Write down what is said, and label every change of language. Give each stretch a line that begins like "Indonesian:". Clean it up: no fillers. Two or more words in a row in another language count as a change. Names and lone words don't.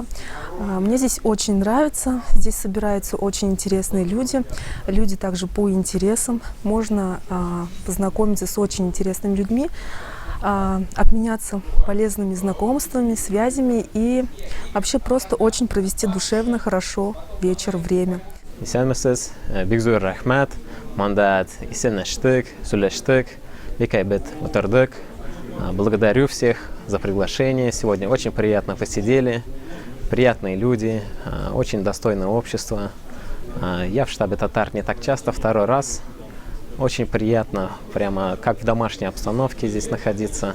Russian: Мне здесь очень нравится, здесь собираются очень интересные люди также по интересам. Можно познакомиться с очень интересными людьми, обменяться полезными знакомствами, связями и вообще просто очень провести душевно, хорошо вечер, время.
Tatar: Исәнмесез, бик зур рәхмәт, монда исәнләштек, сөйләштек, бик әйбәт утырдык.
Russian: Благодарю всех за приглашение. Сегодня очень приятно посидели, приятные люди, очень достойное общество. Я в штабе татар не так часто, второй раз. Очень приятно, прямо как в домашней обстановке здесь находиться.